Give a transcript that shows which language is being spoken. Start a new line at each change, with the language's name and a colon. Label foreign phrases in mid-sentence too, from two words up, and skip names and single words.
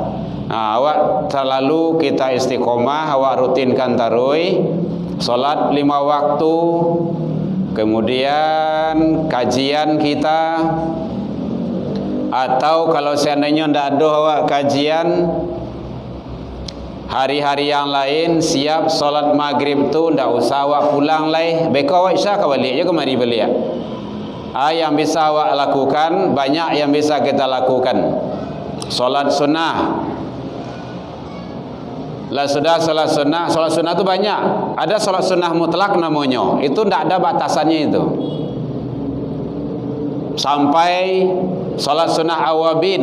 Indonesian: Awak terlalu kita istiqomah, awak rutinkan tarawih, solat 5 waktu, kemudian kajian kita, atau kalau seandainya tidak ada awak kajian, hari-hari yang lain siap solat maghrib tu tidak usah awak pulang lai, beko awak isya ke balik je kemari balik. Yang bisa awak lakukan, banyak yang bisa kita lakukan. Solat sunnah. Lah sudah solat sunnah itu banyak. Ada solat sunnah mutlak namanya. Itu tidak ada batasannya itu. Sampai solat sunnah awabin.